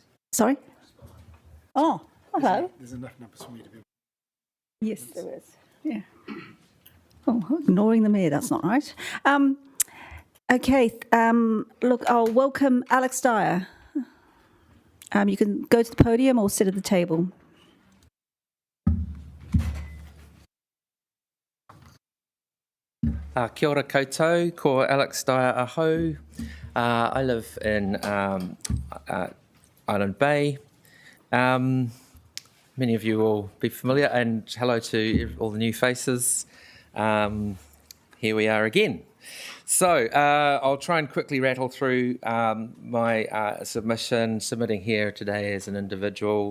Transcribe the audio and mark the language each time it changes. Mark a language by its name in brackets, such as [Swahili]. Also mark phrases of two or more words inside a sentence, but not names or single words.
[English] Sorry? Oh, hello. There's enough numbers for me to be. Yes, there is. Yeah. Oh, ignoring the mayor, that's not right. Okay, look, I'll welcome Alex Dyer. You can go to the podium or sit at the table. [Māori] Kia ora koutou, ko Alex Dyer aho. [English] I live in Island Bay. Many of you will be familiar, and hello to all the new faces. Here we are again. So I'll try and quickly rattle through my submitting here today as an individual.